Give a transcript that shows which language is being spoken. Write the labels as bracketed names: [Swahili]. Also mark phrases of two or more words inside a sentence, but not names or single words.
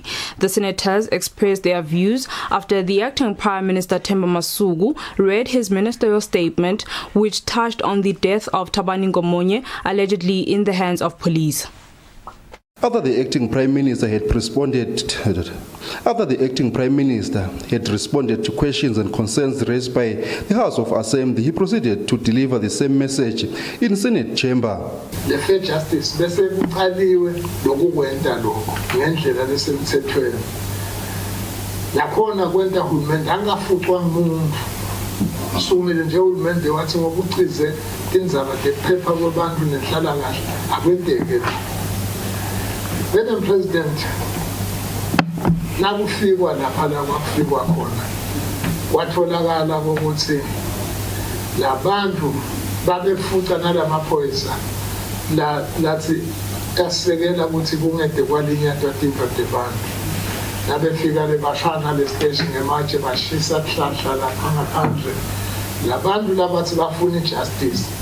[English] The senators expressed their views after the acting Prime Minister Themba Masuku read his ministerial statement, which touched on the death of Thabani Nkomonye, allegedly in the hands of police. After the acting Prime Minister had responded to questions and concerns raised by the House of Assembly, he proceeded to deliver the same message in Senate chamber. The fair justice [Swati] bese kuqaliwe lokukwenta lokho ngendlela lesemthethweni. Lakhona kwenta uhulumende angafuqwa umuntu. Sumile nje uhulumende wathi ngokucize indzaba lephepha kwabantu nenhlala kahle akwenteke. [English] Madam President, [Swati] nakufikwa lapha la kwafikwa khona kwatholakala ukuthi labantu babefuqa nalamaphoyisa lathi yasekela ukuthi kungede kwalinyatwa tindoda abantu nabefika lebashana le station ngematshe bashisa kuhlahla lapha ngaphandle labantu labathi bafuna justice